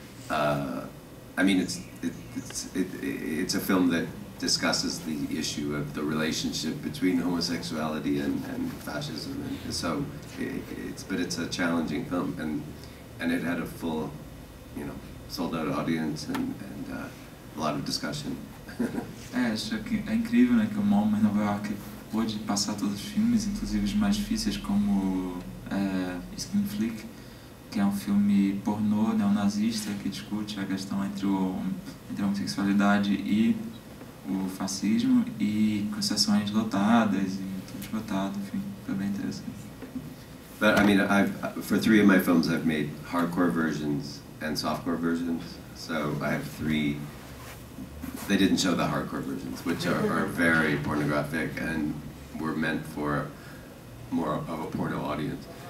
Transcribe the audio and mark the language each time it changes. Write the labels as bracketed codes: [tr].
[en] I mean, it's a film that discusses the issue of the relationship between homosexuality and fascism, and so it's a challenging film, and it had a full, sold-out audience and a lot of discussion. [pt] Acho que é incrível, né, que o MoMA em Nova York pôde passar todos os filmes, inclusive os mais difíceis, como Skin Flick, que é um filme pornô neonazista que discute a questão entre a homossexualidade e o fascismo, e com sessões lotadas e tudo esgotado, enfim, foi bem interessante. [en] But I mean, for 3 of my films, I've made hardcore versions and softcore versions. So I have 3. They didn't show the hardcore versions, which are very pornographic and were meant for more of a porno audience.